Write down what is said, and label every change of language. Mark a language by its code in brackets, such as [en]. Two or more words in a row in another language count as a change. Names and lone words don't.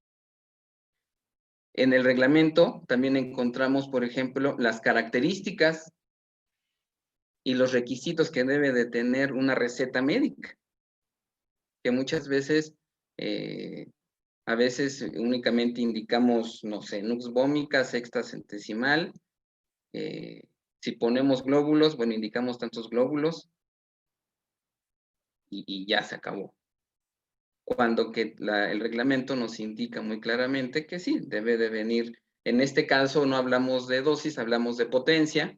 [es] En el reglamento también encontramos, por ejemplo, las características y los requisitos que debe de tener una receta médica, que muchas veces, a veces únicamente indicamos, no sé, nux vomica, sexta centesimal, Si ponemos glóbulos, bueno, indicamos tantos glóbulos y ya se acabó. Cuando que el reglamento nos indica muy claramente que sí, debe de venir. En este caso no hablamos de dosis, hablamos de potencia.